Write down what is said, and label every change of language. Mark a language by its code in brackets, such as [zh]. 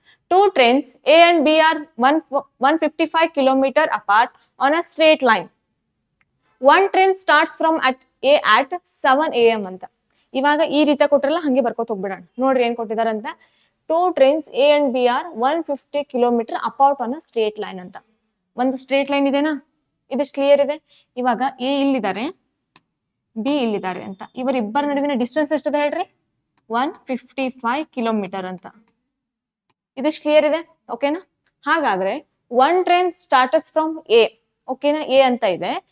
[en] 2 trains A and B are 155 kilometer apart on a straight line. One train starts from at A at 7 AM ಅಂತ. [kn] ಇವಾಗ ಈ ರೀತಿ ಕೊಟ್ರಲ್ಲ, ಹಂಗೆ ಬರ್ಕೋತ ಹೋಗ್ಬಿಡೋಣ. ನೋಡ್ರಿ ಏನ್ ಕೊಟ್ಟಿದಾರಂತ, [en] 2 trains A and B are 150 kilometer apart on a straight line ಅಂತ. [kn] ಒಂದು ಸ್ಟ್ರೇಟ್ ಲೈನ್ ಇದೆನಾ, ಇದಷ್ಟು ಕ್ಲಿಯರ್ ಇದೆ. ಇವಾಗ ಎ ಇಲ್ಲಿದ್ದಾರೆ, ಬಿ ಇಲ್ಲಿದ್ದಾರೆ ಅಂತ. ಇವರಿಬ್ಬರ ನಡುವಿನ ಡಿಸ್ಟೆನ್ಸ್ ಎಷ್ಟಿದೆ ಹೇಳ್ರಿ, 155 ಕಿಲೋಮೀಟರ್ ಅಂತ. ಇದಷ್ಟು ಕ್ಲಿಯರ್ ಇದೆ. ಓಕೆನಾ, ಹಾಗಾದ್ರೆ [en] one train starts from A, [kn] ಓಕೆನಾ, ಎ ಅಂತ ಇದೆ.